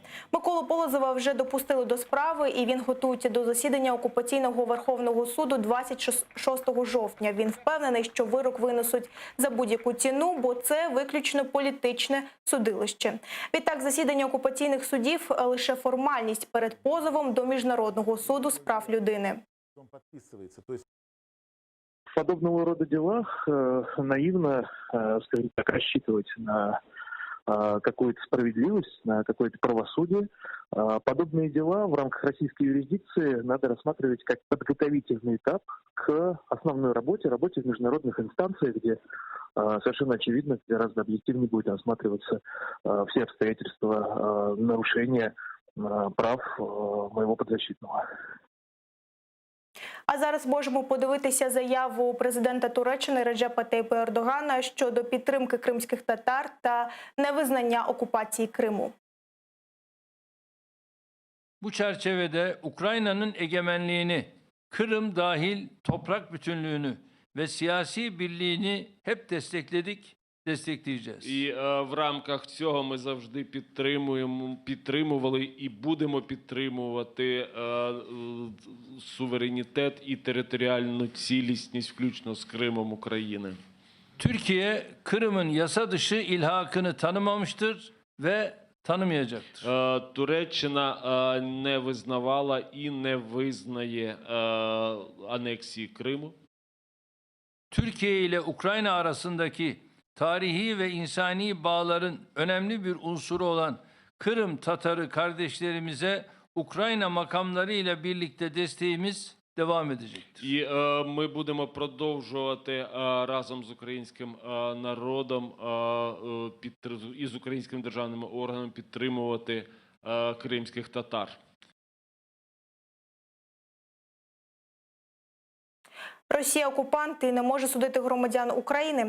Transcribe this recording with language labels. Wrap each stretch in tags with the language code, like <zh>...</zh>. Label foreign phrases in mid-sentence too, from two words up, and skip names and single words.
<uk>Миколу Полозова вже допустили до справи і він готується до засідання окупаційного Верховного суду 26 жовтня. Він впевнений, що вирок винесуть за будь-яку ціну, бо це виключно політичне судилище. Відтак, засідання окупаційних судів – лише формальність перед позовом до Міжнародного суду з прав людини.</uk> <ru>В подобного рода делах наивно, скажем так, рассчитывать на какую-то справедливость, на какое-то правосудие. Подобные дела в рамках российской юрисдикции надо рассматривать как подготовительный этап к основной работе в международных инстанциях, где совершенно очевидно, гораздо объективнее будет рассматриваться все обстоятельства нарушения прав моего подзащитного.</ru> <uk>А зараз можемо подивитися заяву президента Туреччини Реджепа Тайпа Ердогана щодо підтримки кримських татар та невизнання окупації Криму.</uk> <tr>Bu çerçevede Ukrayna'nın egemenliğini, Kırım dahil toprak bütünlüğünü ve siyasi birliğini hep destekledik, destekleyeceğiz.</tr> <uk>І в рамках цього ми завжди підтримували і будемо підтримувати суверенітет і територіальну цілісність, включно з Кримом України.</uk> <tr>Türkiye, Kırım'ın yasa dışı ilhakını tanımamıştır ve tanımayacaktır.</tr> <uk>Туреччина не визнавала і не визнає анексії Криму.</uk> <tr>Türkiye ile Ukrayna arasındaki tarihi ve insani bağların önemli bir unsuru olan Kırım Tatarı kardeşlerimize Ukrayna makamları ile birlikte desteğimiz devam edecektir.</tr> <uk>І ми будемо продовжувати разом з українським народом і з українськими державними органами підтримувати кримських татар. Росія – окупант і не може судити громадян України.</uk>